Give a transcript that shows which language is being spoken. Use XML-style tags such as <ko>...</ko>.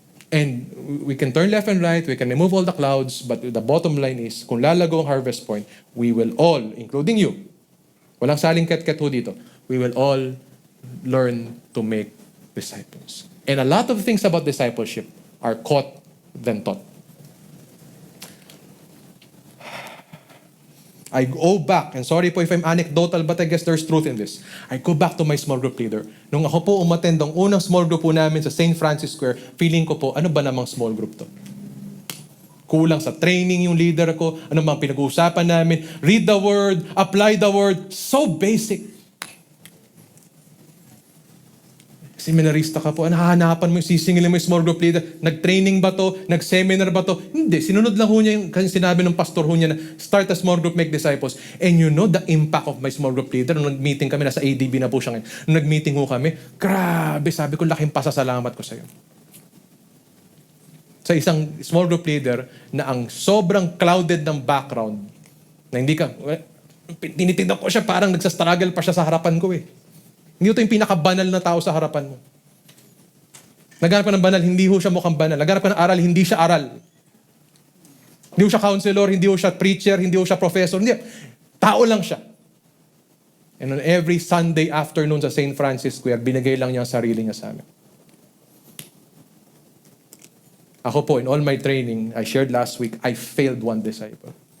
<en>And we can turn left and right, we can remove all the clouds, but the bottom line is, kung lalago ang Harvest Point, we will all, including you, walang saling ket-ket ho dito, we will all learn to make disciples. And a lot of things about discipleship are caught than taught. I go back, and sorry po if I'm anecdotal, but I guess there's truth in this. I go back to my small group leader.</en> <tl>Nung ako po umattend ang unang small group po namin sa St. Francis Square, feeling ko po, ano ba namang small group to? Kulang sa training yung leader ko, ano bang pinag-uusapan namin, read the word, apply the word, so basic. Seminarista ka po, hahanapan mo, sisingilin mo yung small group leader. Nag-training ba to? Nag-seminar ba to? Hindi. Sinunod lang ho niya yung sinabi ng pastor ho niya na start a small group, make disciples.</tl> <en>And you know the impact of my small group leader.</en> <tl>Nung nag-meeting kami, nasa ADB na po siya ngayon. Nung nag-meeting ho kami, grabe, sabi ko, laking pasasalamat ko sa iyo. Sa isang small group leader na ang sobrang clouded ng background, na hindi ka, tinitignan ko siya, parang nagsastruggle pa siya sa harapan ko eh. Hindi ito yung pinakabanal na tao sa harapan mo. Naghanap ka ng banal, hindi ho siya mukhang banal. Naghanap ka ng aral, hindi siya aral. Hindi ho siya counselor, hindi ho siya preacher, hindi ho siya professor. Hindi. Tao lang siya. And on every Sunday afternoon sa St. Francis Square, binigay lang niya ang sarili niya sa amin.</tl> <en>Ako po, in all my training, I shared last week, I failed one disciple.</en>